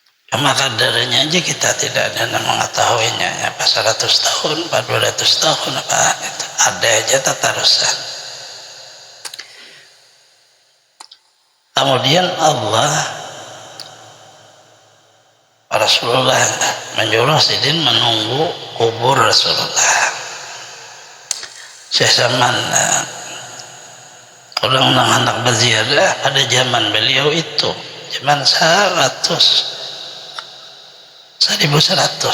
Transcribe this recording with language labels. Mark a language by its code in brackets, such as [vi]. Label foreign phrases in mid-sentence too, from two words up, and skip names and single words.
[id] Cuma kadarnya aja kita tidak ada yang mengetahuinya, apa 100 tahun, apa 200 tahun, apa itu. Ada aja tatarusan. Kemudian Allah, Rasulullah menyuruh Sidin menunggu kubur Rasulullah. Syekh Saman, orang anak berziarah pada zaman beliau itu, zaman 1100.